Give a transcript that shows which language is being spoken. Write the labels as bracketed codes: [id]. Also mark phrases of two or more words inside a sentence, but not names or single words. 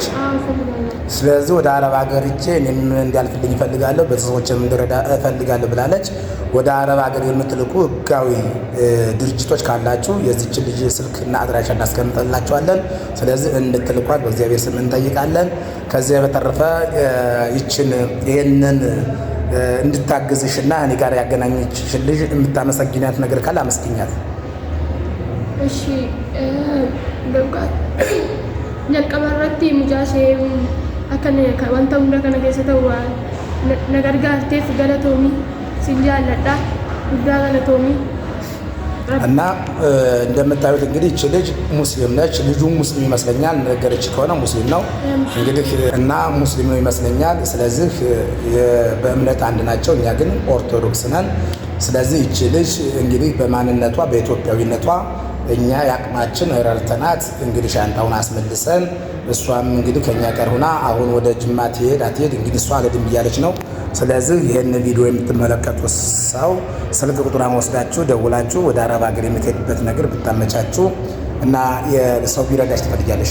[am] ስለዚህ ወደ አረብ ሀገር ሂጄ እኔም እንዲያልፍልኝ እፈልጋለሁ፣ ቤተሰቦችም እንድረዳ እፈልጋለሁ ብላለች። ወደ አረብ ሀገር የምትልኩ ህጋዊ ድርጅቶች ካላችሁ የዚችን ልጅ ስልክና አድራሻ እናስቀምጥላችኋለን። ስለዚህ እንድትልኳት በእግዚአብሔር ስም እንጠይቃለን። ከዚያ በተረፈ ይህንን እንድታግዝሽና እኔ ጋር ያገናኘችሽን ልጅ የምታመሰግኛት ነገር ካለ አመስግኛት። [om] እሺ jalqabarratti mucaashee akka wanta hunda kana keessa ta'u na gargaarteef galatoomii sin jaalladha guddaa galatoomii. [am] እና እንደምታዩት እንግዲህ እቺ ልጅ ሙስሊም ነች። ልጁ ሙስሊም ይመስለኛል ነገረች ከሆነ ሙስሊም ነው እንግዲህ እና ሙስሊም ነው ይመስለኛል። ስለዚህ በእምነት አንድ ናቸው። እኛ ግን ኦርቶዶክስ ነን። ስለዚህ እቺ ልጅ እንግዲህ በማንነቷ በኢትዮጵያዊነቷ እኛ ያቅማችን ረድተናት እንግዲህ ሻንጣውን አስመልሰን እሷም እንግዲህ ከኛ ጋር ሆና አሁን ወደ ጅማ ትሄድ አትሄድ እንግዲህ እሷ አልሄድም እያለች ነው። ስለዚህ ይህን ቪዲዮ የምትመለከቱ ሰው ስልክ ቁጥሯን ወስዳችሁ ደውላችሁ ወደ አረብ ሀገር የምትሄድበት ነገር ብታመቻችሁ እና የሰው ቢረዳሽ ትፈልጊያለሽ?